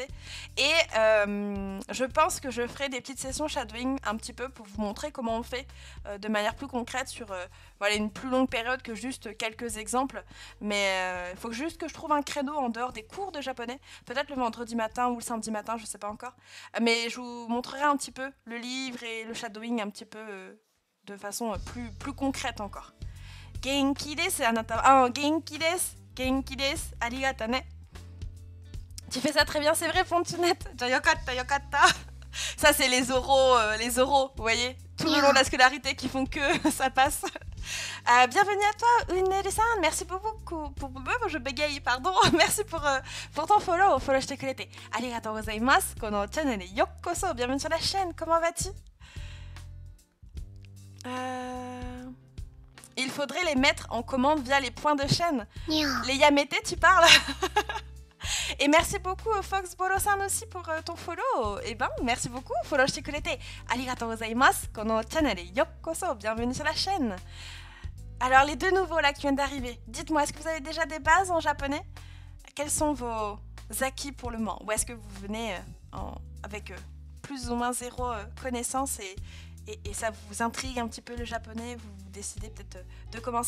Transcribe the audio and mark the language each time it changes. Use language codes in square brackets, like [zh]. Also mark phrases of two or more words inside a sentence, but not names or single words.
[fr] Et je pense que je ferai des petites sessions shadowing un petit peu pour vous montrer comment on fait de manière plus concrète sur une plus longue période que juste quelques exemples. Mais il faut juste que je trouve un créneau en dehors des cours de japonais. Peut-être le vendredi matin ou le samedi matin, je sais pas encore. Mais je vous montrerai un petit peu le livre et le shadowing un petit peu de façon plus concrète encore. [ja] 元気です、あなた. Ah, 元気です、元気です, ありがたね. [fr] Tu fais ça très bien, c'est vrai, Fontunette. [ja] 良かった、良かった. [fr] Ça, c'est les oraux, vous voyez, tout le long de la scolarité qui font que ça passe. Bienvenue à toi, Uneru-san. Merci beaucoup je bégaye, pardon. Merci pour ton follow [ja] してくれて. ありがとうございます。このチャンネルようこそ. [fr] Bienvenue sur la chaîne. Comment vas-tu? Il faudrait les mettre en commande via les points de chaîne. Les Yamete, tu parles? Et merci beaucoup Fox Boro-san aussi pour ton follow. Et ben, merci beaucoup. [ja] フォローしてくれて. ありがとうございます。このチャンネルようこそ. [fr] Bienvenue sur la chaîne. Alors, les deux nouveaux là qui viennent d'arriver, dites-moi, est-ce que vous avez déjà des bases en japonais? Quels sont vos acquis pour le moment? Ou est-ce que vous venez avec plus ou moins zéro connaissance et ça vous intrigue un petit peu le japonais, vous décidez peut-être de commencer?